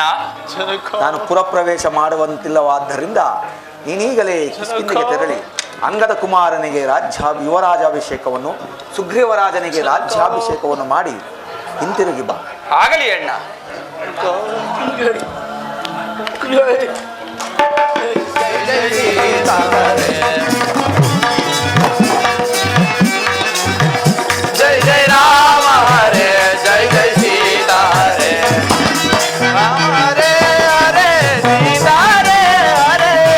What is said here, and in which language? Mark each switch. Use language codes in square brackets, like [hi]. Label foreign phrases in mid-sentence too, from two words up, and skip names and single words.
[kn] ನಾನು ಪುರಪ್ರವೇಶ ಮಾಡುವಂತಿಲ್ಲವಾದ್ದರಿಂದ ನೀನೀಗಲೇ ಕಿಷ್ಕಿಂಧೆಗೆ ತೆರಳಿ ಅಂಗದ ಕುಮಾರನಿಗೆ ಯುವರಾಜಾಭಿಷೇಕವನ್ನು, ಸುಗ್ರೀವರಾಜನಿಗೆ ರಾಜ್ಯಾಭಿಷೇಕವನ್ನು ಮಾಡಿ ಹಿಂತಿರುಗಿ ಬಾ. ಆಗಲಿ ಅಣ್ಣ. [sa] ಜೈ ಜೈ ರಾಮ ಹರೇ, ಜೈ ಜೈ ಸೀತಾ ಹರೇ, ರಾಮ ಹರೇ ಹರೇ, [kn] ಸೀತಾ ಹರೇ ಹರೇ,